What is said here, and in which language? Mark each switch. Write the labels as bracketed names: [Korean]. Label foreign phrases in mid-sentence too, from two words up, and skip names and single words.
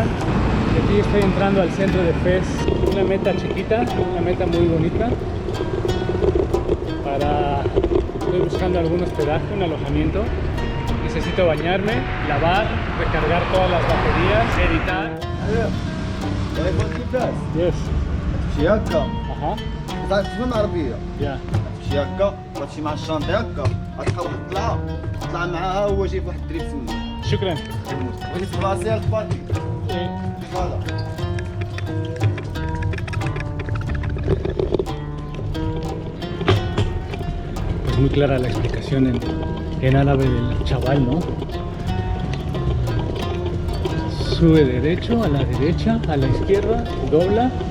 [Spanish] Y aquí estoy entrando al centro de Fez, una meta chiquita, una meta muy bonita. Estoy buscando algún hospedaje, un alojamiento. Necesito bañarme, lavar, recargar todas las baterías, editar. Yes. [Arabic] تمشي هكا [Spanish] Ajá. [Arabic] طلعت من العربيه [Spanish] Ya. [Arabic] تمشي هكا وتمشي مع الشانطي هكا غتلقى واحد الطلعه طلع معاها هو جايب واحد الدريب تما شكرا. بغيتي تبلاصيها الباركي هذا [Spanish] Pues muy clara la explicación en árabe del chaval, ¿no? Sube derecho, a la derecha, a la izquierda, dobla.